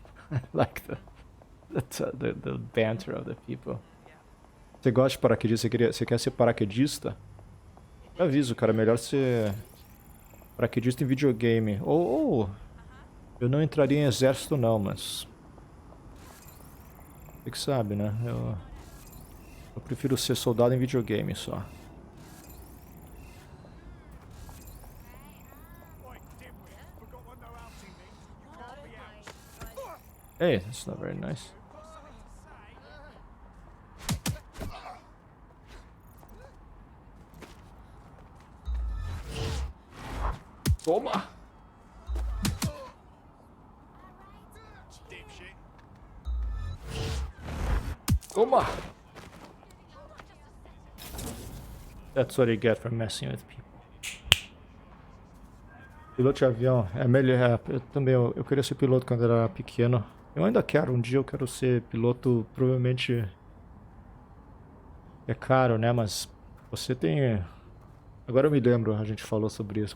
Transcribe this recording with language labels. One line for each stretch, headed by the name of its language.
English: I like the banter of the people.
Portuguese: Você gosta de paraquedista? Você quer ser paraquedista? Eu aviso, cara, melhor ser paraquedista em videogame. Ou eu não entraria em exército não, mas você que sabe, né? Eu prefiro ser soldado em videogame só.
English: Hey, that's not very nice.
Portuguese: Toma! Toma!
English: That's what you get for messing with people.
Portuguese: Piloto de avião é melhor. Eu também eu queria ser piloto quando era pequeno. Eu ainda quero, um dia eu quero ser piloto, provavelmente é caro, né? Mas você tem. Agora eu me lembro, a gente falou sobre isso.